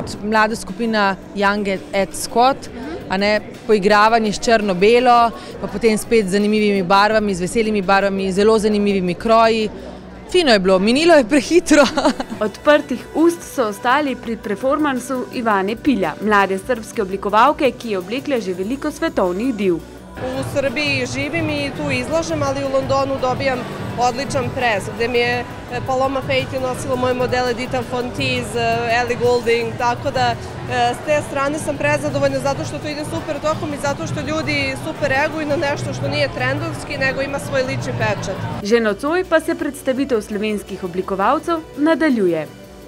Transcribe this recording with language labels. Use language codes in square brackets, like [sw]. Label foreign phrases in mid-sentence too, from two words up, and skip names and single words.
[sl] Mlada skupina Young and Squat, poigravanje s črno-belo, pa potem spet z zanimivimi barvami, z veselimi barvami, zelo zanimivimi kroji. Fino je bilo, minilo je prehitro. Odprtih ust so ostali pri performansu Ivane Pilja, mlade srbske oblikovalke, ki je oblekla že veliko svetovnih div. [sr] U Srbiji živim i tu izlažem, ali u Londonu dobijam odličan pres, gde mi je Paloma Faith nosila moje modele Dita Von Teese, Ellie Goulding, tako da s te strane sam prezadovoljna zato što to ide super tokom i zato što ljudi super reaguju na nešto što nije trendovski, nego ima svoj lični pečat. [sl] Že nocoj pa se predstavitev slovenskih oblikovalcev nadaljuje.